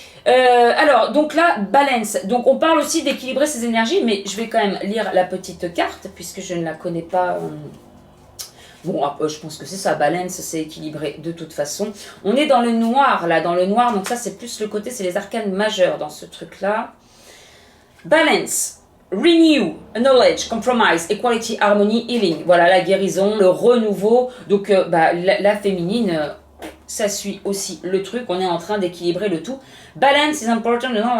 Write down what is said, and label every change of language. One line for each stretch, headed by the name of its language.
French: Alors, donc là, balance. Donc, on parle aussi d'équilibrer ses énergies, mais je vais quand même lire la petite carte, puisque je ne la connais pas. Bon, je pense que c'est ça, balance, c'est équilibré de toute façon. On est dans le noir, là, dans le noir, donc ça, c'est plus le côté, c'est les arcanes majeurs dans ce truc-là. Balance.
English: Renew, knowledge, compromise, equality, harmony, healing.
French: Voilà, la guérison, le renouveau. Donc, la féminine... ça suit aussi le truc, on est en train d'équilibrer le tout.
English: Balance is important.